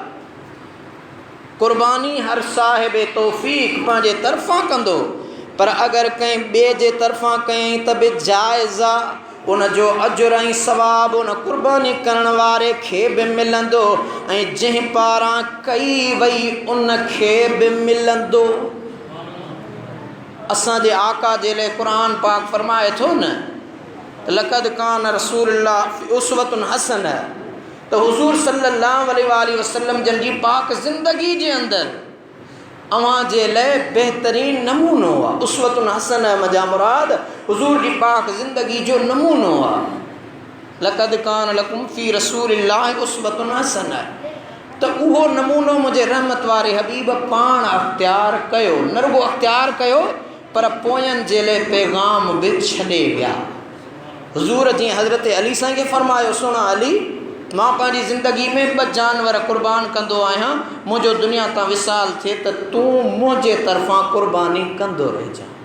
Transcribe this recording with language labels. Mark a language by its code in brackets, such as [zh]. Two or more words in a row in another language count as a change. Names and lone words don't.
[sd] कुर्बानी हर साहिब तौफ़ीक़ पंहिंजे तरफ़ां कंदो, पर अगरि कंहिं ॿिए जे तरफ़ां कयईं त बि जाइज़ आहे। उन जो अजुर ऐं सवाबु उन कुर्बानी करण वारे खे बि मिलंदो ऐं जंहिं पारां कई वई उन खे बि मिलंदो। असांजे आका जे लाइ क़ुरान पाक फरमाए थो न, [ar] لقد كان رسول الله أسوة حسنة, [sd] तो हुजूर [ar] صلى الله عليه وسلم [sd] जन जी पाक ज़िंदगी जे अंदरि अवां जे लाइ बेहतरीन नमूनो आहे। [ar] أسوة حسنة [sd] मजा मुराद हुजूर जी पाक ज़िंदगी जो नमूनो आहे। [ar] لقد كان لكم في رسول الله أسوة حسنة, [sd] त उहो नमूनो मुंहिंजे रहमत वारे हबीब पाण अख़्तियार कयो, न रुगो अख़्तियार कयो पर पोयनि जे लाइ पैगाम बि छॾे विया। हुजूर जीअं हज़रत अली साईं खे फरमायो, सुणा अली, मां पंहिंजी ज़िंदगी में 2 जानवर कुर्बान कंदो आहियां, मुंहिंजो दुनिया तां विसाल थिए त तूं मुंहिंजे तरफ़ां कुर्बानी कंदो रहिजां।